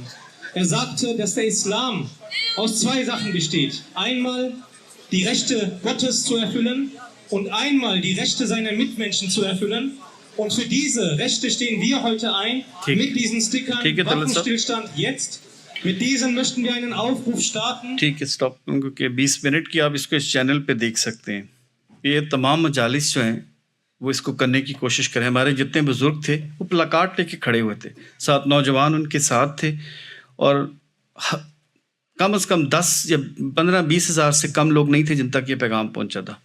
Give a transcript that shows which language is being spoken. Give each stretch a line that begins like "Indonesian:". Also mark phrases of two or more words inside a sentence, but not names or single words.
German: Er sagte, dass der Islam aus zwei Sachen besteht. Einmal die Rechte Gottes zu erfüllen und einmal die Rechte seiner Mitmenschen zu erfüllen. Und für diese Rechte stehen wir heute ein, mit diesen Stickern, Waffenstillstand jetzt. Mit diesen möchten wir einen Aufruf starten.
Urdu: ٹھیک ہے اسٹاپ کیونکہ 20 منٹ کی آپ اس کو اس چینل پہ دیکھ سکتے ہیں. یہ تمام مجالس جو ہیں وہ اس کو کرنے کی کوشش کریں. ہمارے جتنے بزرگ تھے وہ پلاکارڈ لے کے کھڑے ہوئے تھے, 7 نوجوان ان کے ساتھ تھے, اور کم از کم 10 یا 15-20 ہزار سے کم لوگ نہیں تھے جن تک یہ پیغام پہنچا تھا.